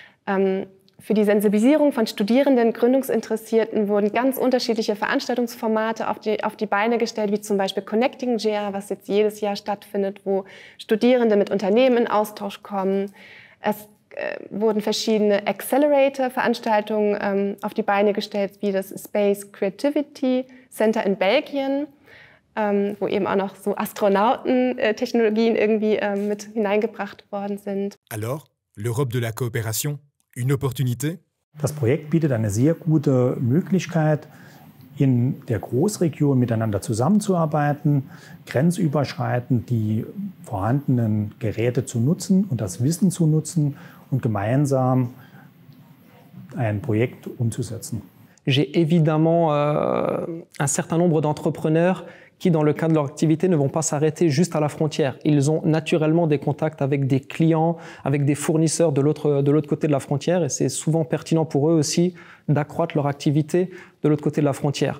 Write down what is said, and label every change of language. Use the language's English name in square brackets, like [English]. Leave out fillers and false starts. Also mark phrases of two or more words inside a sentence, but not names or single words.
[German] Für die Sensibilisierung von Studierenden, Gründungsinteressierten wurden ganz unterschiedliche Veranstaltungsformate auf die Beine gestellt, wie zum Beispiel Connecting GR, was jetzt jedes Jahr stattfindet, wo Studierende mit Unternehmen in Austausch kommen. Es wurden verschiedene Accelerator-Veranstaltungen auf die Beine gestellt, wie das Space Creativity Center in Belgien, wo eben auch noch so Astronautentechnologien irgendwie mit hineingebracht worden sind. [French] Alors, l'Europe de la coopération? Une opportunité? [German] Das Projekt bietet eine sehr gute Möglichkeit, in der Großregion miteinander zusammenzuarbeiten, grenzüberschreitend die vorhandenen Geräte zu nutzen und das Wissen zu nutzen und gemeinsam ein Projekt umzusetzen. [French] J'ai évidemment un certain nombre d'entrepreneurs qui, dans le cadre de leur activité, ne vont pas s'arrêter juste à la frontière. Ils ont naturellement des contacts avec des clients, avec des fournisseurs de l'autre côté de la frontière, et c'est souvent pertinent pour eux aussi d'accroître leur activité de l'autre côté de la frontière.